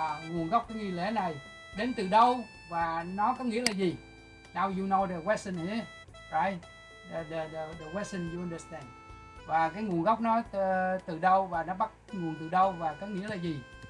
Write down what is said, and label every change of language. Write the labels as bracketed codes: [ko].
[vi] Nguồn gốc cái nghi lễ này đến từ đâu và nó có nghĩa là gì? [en] Now you know the question here, right? The question you understand. [vi] Và cái nguồn gốc nó từ đâu và nó bắt nguồn từ đâu và có nghĩa là gì?